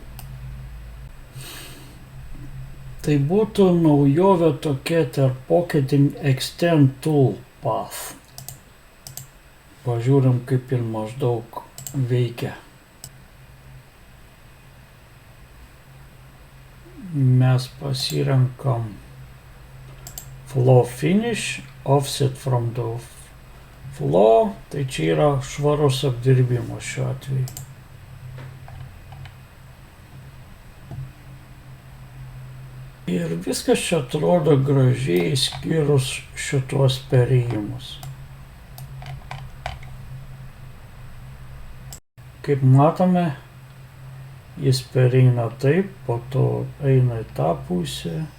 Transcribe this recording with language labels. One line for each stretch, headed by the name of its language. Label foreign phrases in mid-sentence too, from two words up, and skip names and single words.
Lithuanian: Tai būtų naujovė tokia tarp
English: pocketing extend toolpath.
Lithuanian: Pažiūrim, kaip ir maždaug veikia. Mes pasirenkam
English: flow finish, offset from the flow,
Lithuanian: tai čia yra švarus apdirbimas šiuo atveju. Ir viskas čia atrodo gražiai išskyrus šitos perėjimus. Kaip matome, jis pereina taip, po to eina į tą pusę.